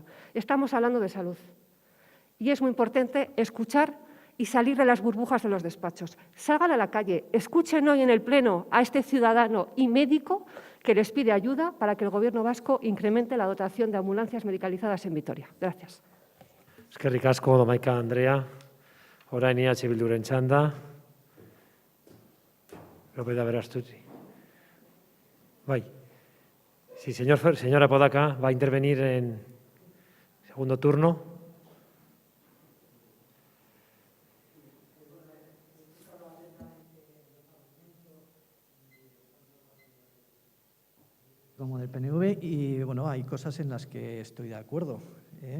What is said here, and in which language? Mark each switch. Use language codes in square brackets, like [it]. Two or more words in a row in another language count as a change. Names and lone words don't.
[es] Estamos hablando de salud y es muy importante escuchar y salir de las burbujas de los despachos. Salgan a la calle, escuchen hoy en el Pleno a este ciudadano y médico que les pide ayuda para que el Gobierno vasco incremente la dotación de ambulancias medicalizadas en Vitoria. Gracias. [eu] Eskerrik asko, Domaica Andrea. Orain IH Bilduren txanda. López de Aberastuzi. Bai. [es] Sí, señora Podaca va a intervenir en segundo turno. Como del PNV y bueno, hay cosas en las que estoy de acuerdo, ¿eh?